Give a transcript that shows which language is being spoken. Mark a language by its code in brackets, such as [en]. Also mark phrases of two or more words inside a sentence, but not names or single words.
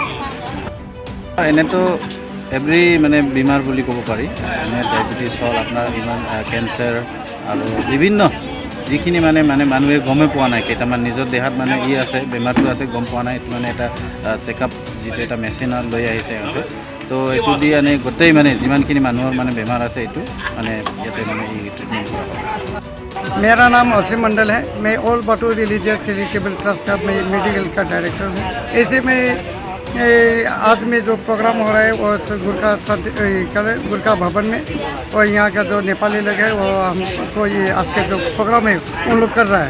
[as] এনেতো এভৰি মানে বেমাৰ বুলি ক'ব পাৰি, এনে ডায়েবেটিছ হ'ল, আপোনাৰ ইমান কেঞ্চাৰ আৰু বিভিন্ন যিখিনি মানে মানুহে গমেই পোৱা নাই, কেইটামান নিজৰ দেহাত মানে আছে বেমাৰটো আছে গম পোৱা নাই। এইটো মানে এটা চেকআপ যিটো এটা মেচিনত লৈ আহিছে সিহঁতে, তো এইটো দি মানে গোটেই মানে যিমানখিনি মানুহৰ মানে বেমাৰ আছে এইটো মানে ইয়াতে মানে এই ট্ৰিটমেণ্ট কৰা হয়। [hi] मेरा नाम असीम मंडल है। मैं ऑल बाथौ रिलीजियस चैरिटेबल ट्रस्ट का मैं मेडिकल का डायरेक्टर हूँ। ऐसे में आज में जो प्रोग्राम हो रहा है वो गुरखा भवन में, और यहाँ का जो नेपाली लोग है वो हमको ये आज के जो प्रोग्राम है उन लोग कर रहा है।